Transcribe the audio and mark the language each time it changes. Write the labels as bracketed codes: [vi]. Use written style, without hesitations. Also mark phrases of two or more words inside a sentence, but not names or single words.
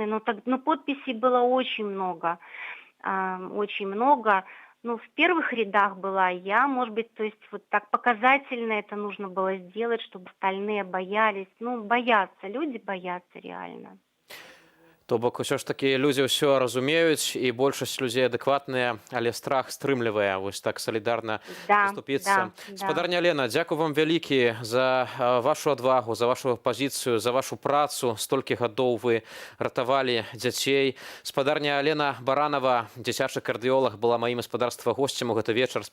[ru] Но подписей было очень много. Ну, в первых рядах была я, может быть, то есть вот так показательно это нужно было сделать, чтобы остальные боялись. Ну, боятся, люди боятся реально. [be] То бок усё ж такі людзі ўсё разумеюць і большасць людзей адэкватныя, але страх стрымлівае вось так салідарна заступіцца. Спадарня Лена, дзякую вам вялікі за вашу адвагу, за вашу пазіцыю, за вашу працу. Столькі гадоў вы ратавалі дзяцей. Спадарня Алена Баранова, дзіцячы кардыёлаг, была маім гаспадарства госцем у гэты вечар.